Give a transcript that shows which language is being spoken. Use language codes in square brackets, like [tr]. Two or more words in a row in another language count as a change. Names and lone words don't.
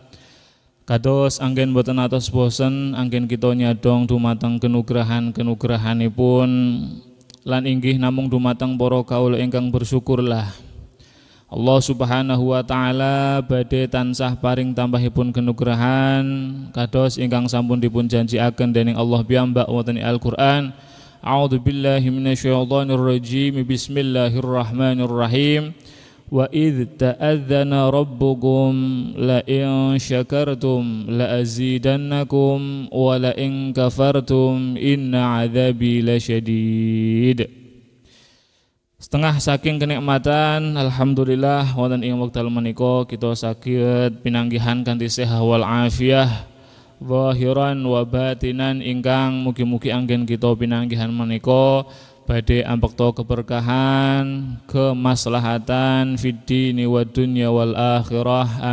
[jv] Kados anggen boten atos bosen anggen kita nyadong dumateng kenugrahan-kenugrahanipun lan inggih namung dumateng para kaula ingkang bersyukurlah. Allah Subhanahu wa taala badhe tansah paring tambahipun kenugrahan kados ingkang sampun dipun janjiaken dening Allah piyambak wonten Al-Qur'an. [ar] أعوذ بالله من الشيطان الرجيم. بسم الله الرحمن الرحيم. وإذ تأذن ربكم لئن شكرتم لأزيدنكم ولئن كفرتم إن عذابي لشديد. [jv] Setengah saking kenikmatan alhamdulillah wonten ing wekdal menika kita saged pinanggihan kanthi sehat [ar] والعافية ظاهرا وباطنا [jv] ingkang mugi-mugi anggen kita pinanggihan menika badhe ampekta keberkahan, kemaslahatan [ar] في الدين والدنيا والآخرة.